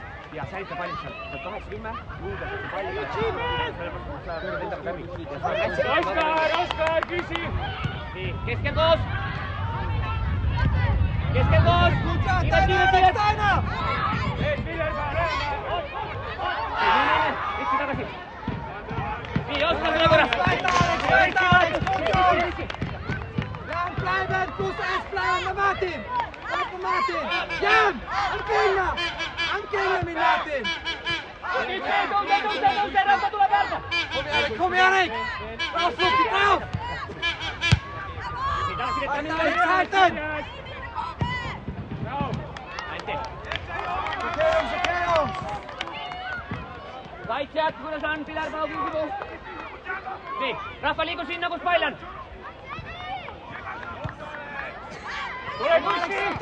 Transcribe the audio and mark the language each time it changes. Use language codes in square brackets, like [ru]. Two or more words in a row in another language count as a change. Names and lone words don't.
[et] Ja säilita palli seal, 80, julgelt see palli. Oskar, küsi! Nii, keskel koos! Kiiret! Üksi tagasi! Nii, Oskar üle korras! [de] Bleiben, Fuß eins bleiben, Martin! Martin! Jan! Ankella min Martin! [et] Tõuse, Rahva tuleb järge! [sv] Kom igen, Erik! Bra, Flocki, [de] drauf! Halten! [et] Kaitsjad, kuidas on Pilar Paugil? Nii, Rahva liigu sinna, kus pall on! Tule Kusti!